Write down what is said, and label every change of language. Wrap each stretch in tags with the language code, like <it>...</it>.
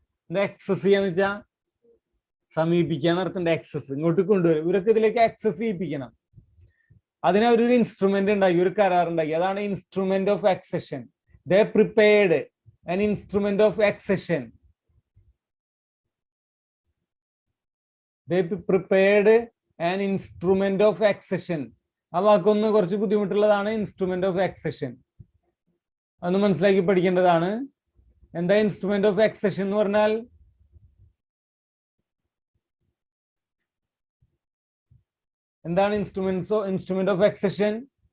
<ml>എന്താ എക്സസ് ചെയ്യാന്ന് വെച്ചാ? സമീപിക്കാൻ നടത്തേണ്ട എക്സസ് ഇങ്ങോട്ട് കൊണ്ടുവരും. ഇവരൊക്കെ ഇതിലേക്ക് എക്സസ് ചെയ്യിപ്പിക്കണം. അതിന് അവരൊരു ഇൻസ്ട്രുമെന്റ് ഉണ്ടാക്കി, ഒരു കരാർ ഉണ്ടാക്കി.</ml> <en>അതാണ് instrument of accession. They prepared an instrument of accession. they prepared an instrument of accession.</en> <ml>ആ വാക്കൊന്ന് കുറച്ച് ബുദ്ധിമുട്ടുള്ളതാണ്, ഇൻസ്ട്രുമെന്റ് ഓഫ് accession. അതൊന്ന് മനസ്സിലാക്കി പഠിക്കേണ്ടതാണ്. എന്താ ഇൻസ്ട്രുമെന്റ് ഓഫ് accession എന്ന് പറഞ്ഞാൽ? എന്താണ് ഇൻസ്ട്രുമെന്റ് ഓഫ് accession?</ml>